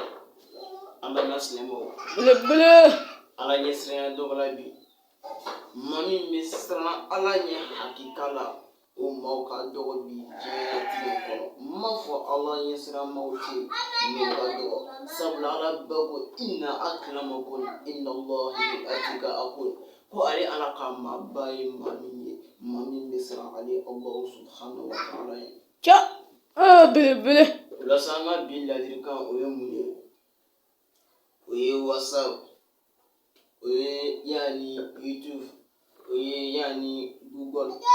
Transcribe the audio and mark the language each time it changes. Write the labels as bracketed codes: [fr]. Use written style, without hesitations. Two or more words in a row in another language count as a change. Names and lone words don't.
[bm] An bɛ na silamɛw Ala ɲɛ siranya dɔgɔ la bi. Maa min bɛ siran Ala ɲɛ hakika la o maaw ka dɔgɔ bi diɲɛlatigɛ kɔnɔ. N m'a fɔ Ala ɲɛ siran maaw tɛ yen ka dɔgɔ. Sabula Ala ba ko [ar] إن أكرمكم عند الله أتقاكم. [bm] Ko ale Ala ka maaba ye maa min bɛ siran ale [ar] الله سبحانه وتعالى [bm] ye. Belebele. Walasa an ka bi ladilikan o ye mun ye? O ye WhatsApp. O ye yani YouTube, o ye yani Google.